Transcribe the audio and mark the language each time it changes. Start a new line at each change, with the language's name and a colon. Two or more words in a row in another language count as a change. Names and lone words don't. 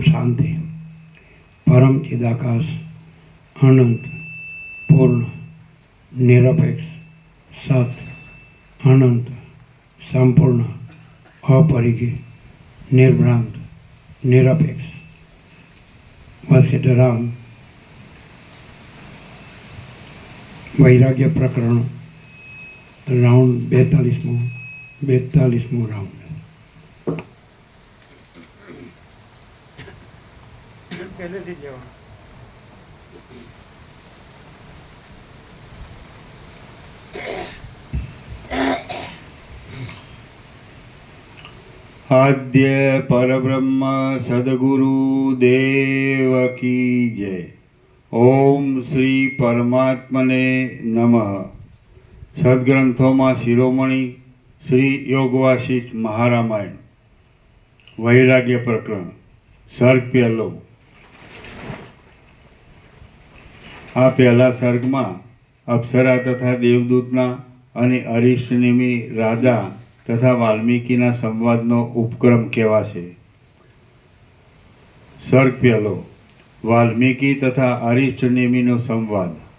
Sanskrit: शांति, परम चिदाकाश, अनंत, पूर्ण, निरपेक्ष, सत, अनंत, संपूर्ण, अपरिगी, निर्भ्रांत, निरपेक्ष, वसिष्ठराम वैराग्य प्रकरण
Gujarati: રાઉન્ડ 42મો રાઉન્ડ। પહેલેથી જ જવાનું.
Hindi: आद्य परब्रह्म सद्गुरु देव की जय।
Sanskrit: ओम श्री परमात्मने नमः।
Hindi: सद्ग्रंथों में शिरोमणि श्री योगवासिष्ठ महारामायण वैराग्य प्रकरण सर्ग पहलो।
Gujarati: આ પહેલા સર્ગમાં અપ્સરા તથા દેવદૂતના અને અરિષ્ટનેમી રાજા તથા વાલ્મીકીના સંવાદનો ઉપક્રમ કહેવાશે. સર્ગ પહેલો, વાલ્મીકી તથા અરિષ્ટનેમીનો સંવાદ.